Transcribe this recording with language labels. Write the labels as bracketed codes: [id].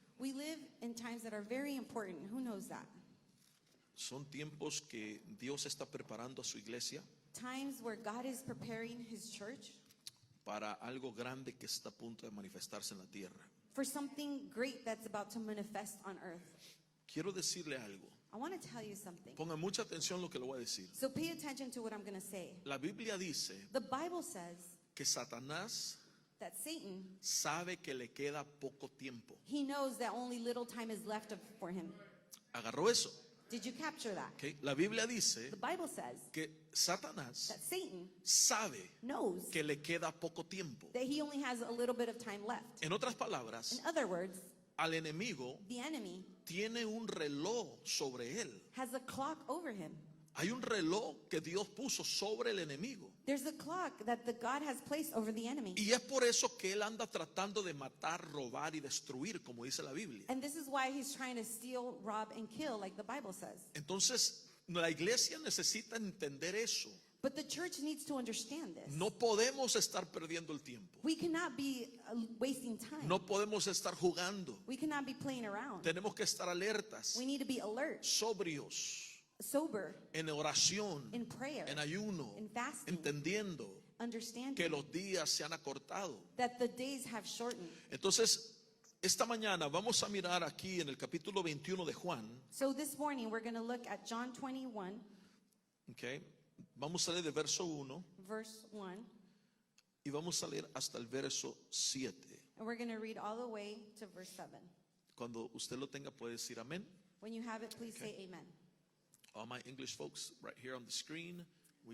[en] We live in times that are very important. Who knows that? [es] Son tiempos que Dios está preparando a su iglesia [en] Times where God is preparing his church [es] para algo grande que está a punto de manifestarse en la tierra. [en] for something great that's about to manifest on earth. [es] Quiero decirle algo. [en] I want to tell you something. [es] Ponga mucha atención a lo que le voy a decir. [en] So pay attention to what I'm going to say. [es] La Biblia dice [en] The Bible says [es] que Satanás [en] that Satan, [es] sabe que le queda poco tiempo. [en] he knows that only little time is left for him. [es] ¿Agarró eso? [en] Did you capture that? [es] Okay. La Biblia dice [en] The Bible says [es] que Satanás [en] that Satan [es] sabe [en] knows [es] que le queda poco tiempo. [en] that he only has a little bit of time left. [es] En otras palabras, [en] In other words, [es] al enemigo [en] the enemy [es] tiene un reloj sobre él. [en] has a clock over him. [es] Hay un reloj que Dios puso sobre el enemigo. [en] There's a clock that the God has placed over the enemy. [es] Y es por eso que él anda tratando de matar, robar y destruir, como dice la Biblia. [en] And this is why he's trying to steal, rob, and kill, like the Bible says. [es] Entonces, la iglesia necesita entender eso. [en] But the church needs to understand this. [es] No podemos estar perdiendo el tiempo. [en] We cannot be wasting time. [es] No podemos estar jugando. [en] We cannot be playing around. [es] Tenemos que estar alertas, [en] We need to be alert, [es] sobrios, [en] sober, [es] en oración, [en] in prayer, [es] en ayuno, [en] in fasting, [es] entendiendo [en] understanding [es] que los días se han acortado. [en] that the days have shortened. [es] Entonces, esta mañana vamos a mirar aquí en el capítulo 21 de Juan, [en] So this morning we're going to look at John 21, [es] okay. Vamos a leer del verso 1 [en] verse 1, [es] y vamos a leer hasta el verso 7. [en] and we're going to read all the way to verse 7. [es] Cuando usted lo tenga puede decir amén. [en] When you have it, please say amen. All my English folks right here on the screen, we